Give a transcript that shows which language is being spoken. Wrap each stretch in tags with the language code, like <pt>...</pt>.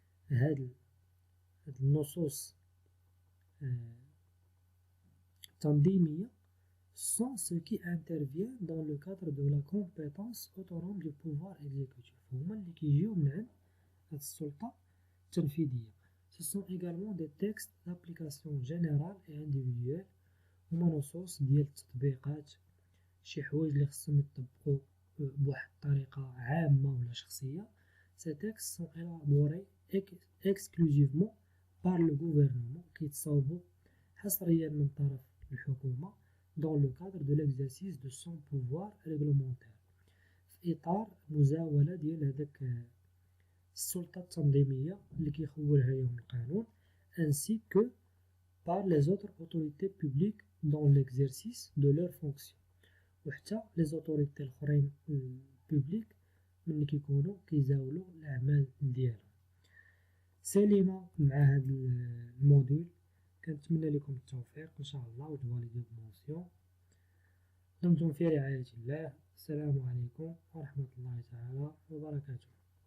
<ar>هاد النصوص التنظيمية</ar> <fr>sont ceux qui interviennent dans le cadre de la compétence autonome du pouvoir exécutif.</fr> <ar>هما اللي كيجيو من عند هاد السلطة التنفيذية.</ar> <fr>Ce sont également des textes d'application générale et individuelle.</fr> <ar>هما نصوص ديال التطبيقات شي حوايج اللي خصهم يطبقوا بواحد الطريقة عامة ولا شخصية.</ar> <fr>Ces textes sont élaborés exclusivement par le gouvernement</fr> <ar>كيتصاوبوا حصريا من طرف الحكومة</ar> <fr>dans le cadre de l'exercice de son pouvoir réglementaire</fr> <ar>في إطار مزاولة ديال هذاك السلطة التنظيمية اللي كيخولها لهم القانون</ar> <fr>ainsi que par les autres autorités publiques dans l'exercice de leurs fonctions.</fr> <ar>وحتى les autorités الآخرين البوبليك ملي كيكونوا كيزاولوا الأعمال ديالهم. سليمة مع هذا الموديول كنتمنى لكم التوفيق إن شاء الله وتفاليديو بمونسيون. دمتم في رعاية الله. السلام عليكم ورحمة الله تعالى وبركاته.</ar>